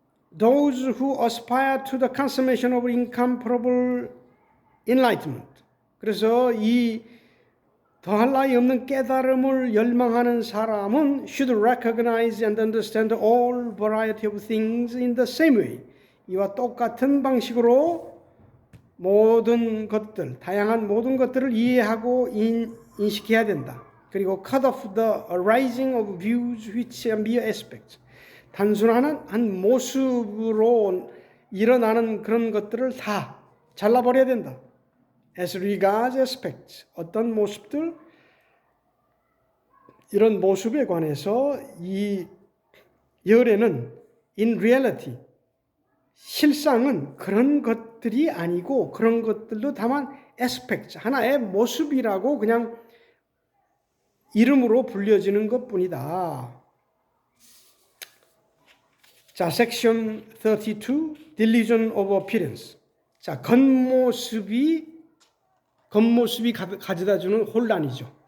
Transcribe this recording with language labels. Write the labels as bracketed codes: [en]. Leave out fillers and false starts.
[en] those who aspire to the consummation of incomparable enlightenment. [ko] 그래서 이 더할 나위 없는 깨달음을 열망하는 사람은 [en] should recognize and understand all variety of things in the same way. [ko] 이와 똑같은 방식으로 모든 것들, 다양한 모든 것들을 이해하고 인식해야 된다. 그리고 [en] cut off the arising of views which are mere aspects. [ko] 단순한 한 모습으로 일어나는 그런 것들을 다 잘라버려야 된다. [en] As regards aspects, [ko] 어떤 모습들, 이런 모습에 관해서 이 열애는 [en] in reality, [ko] 실상은 그런 것들이 아니고 그런 것들도 다만 [en] aspects, [ko] 하나의 모습이라고 그냥 이름으로 불려지는 것뿐이다. 자, [en] section 32, delusion of appearance. [ko] 자, 겉모습이 가져다주는 혼란이죠.